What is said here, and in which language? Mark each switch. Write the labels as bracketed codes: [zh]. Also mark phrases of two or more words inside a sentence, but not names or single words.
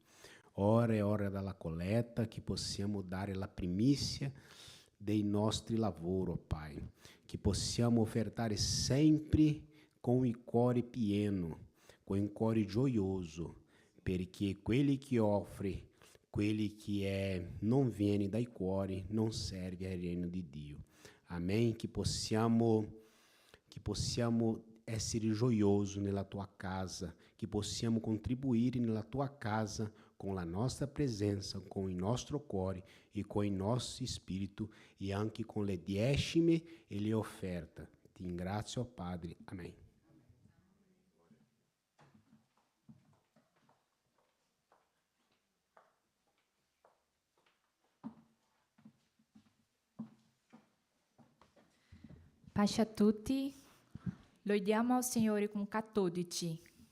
[it] Ora è ora della coleta, che possiamo dare la primizia dei nostri lavori, Pai. Che possiamo ofertare sempre com il cuore pieno, com il cuore gioioso, perché quelli che offre, quelli che non viene dai cuori, non serve al reino di Dio. [pt] Amém? Que possamos [it] essere gioioso nella tua casa, che possiamo contribuire nella tua casa [pt] com a nossa presença, com o nosso [it] cuore [pt] e com o nosso espírito [it] e anche com le diezime e le offerte. Ti ringrazio, Padre. Amém. Pace a tutti, lodiamo al Signore con cattolici.